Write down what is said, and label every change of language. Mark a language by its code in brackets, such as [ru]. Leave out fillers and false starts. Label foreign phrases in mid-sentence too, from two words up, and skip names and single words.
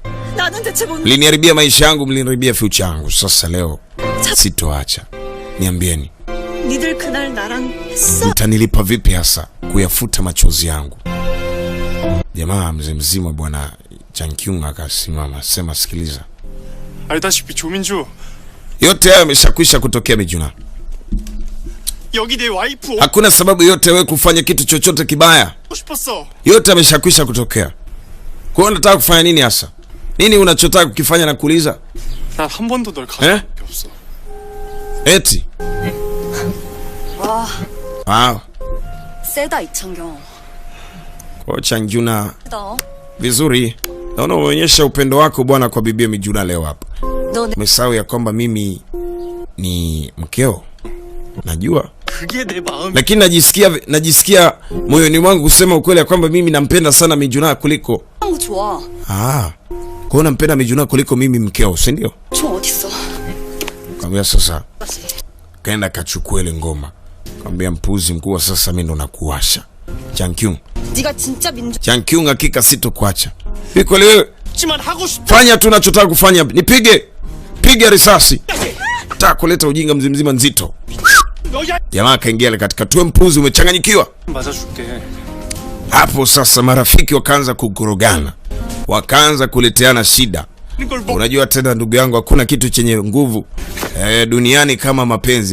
[sw] Mliniharibia maisha yangu, mliniharibia future yangu. Sasa leo sitoacha. Niambieni, mtanilipa vipi hasa kuyafuta machozi yangu? Jamaa mzima bwana Jankyung akasimama, sema sikiliza. [ko] 알다시피 조민주, [sw] yote hayo yameshakwisha kutokea Mijuna. [ko] 여기 내 와이프 [sw] Hakuna sababu yote wewe kufanya kitu chochote kibaya. [ko] 싶었어. [sw] Yote yameshakwisha kutokea. Kwa hiyo unataka kufanya nini hasa? Nini unachotaka kukifanya na kuuliza? [ko] 난 한 번도 널 가져본 게 없어. [sw] Eti. Wow. [ko] 세다 이창경. [sw] Kwa Changjuna [ko] 세다. [sw] vizuri. Naona umeonyesha upendo wako bwana kwa bibi Mijuna leo hapa. [ko] 너 [sw] Umesahau ya kwamba mimi ni mkeo. Najua. [ko] 그게 내 마음. [sw] Lakini najisikia moyoni mwangu kusema ukweli ya kwamba mimi nampenda sana Mijuna kuliko. [ko] 거 좋아. [sw] Kwa hiyo nampenda Mijuna kuliko mimi mkeo, si ndio? [ko] 저 어딨어? [sw] Kaambia sasa kaenda kachukua ile ngoma. Kaambia mpuzi mkuu, sasa mimi ndo nakuasha. Jankyung. [ko] 네가 진짜 민주. [sw] Jankyung, hakika sitokuacha. Biko leo [ko] 하지만 하고 싶. [sw] fanya tu unachotaka kufanya. Nipige. Piga risasi. Nataka kuleta ujinga mzima nzito. [ko] 너야. [sw] Jamaa kaingia katika tuwe mpuzi, umechanganyikiwa. [ko] 맞아줄게. [sw] Hapo sasa marafiki wakaanza kukurogana. Wakaanza kuleteana shida. Unajua tena ndugu yangu, hakuna kitu chenye nguvu duniani kama mapenzi.